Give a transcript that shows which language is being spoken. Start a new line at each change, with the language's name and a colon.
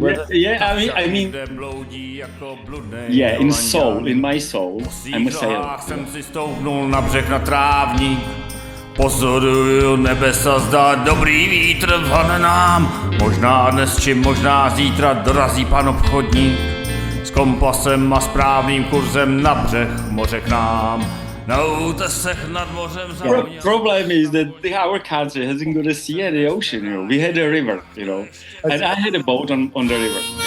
English: Yeah, I mean, yeah, in soul, in my soul, I'm a sailor.
Czech: Pozoruju nebesa, zdá dobrý vítr vhane nám. Možná dnes či možná zítra dorazí pan obchodník s kompasem a správným kurzem na břeh moře k nám. Na útesech nad mořem
English: The problem is that our country hasn't got a sea and the ocean. We had a river, and I had a boat on the river.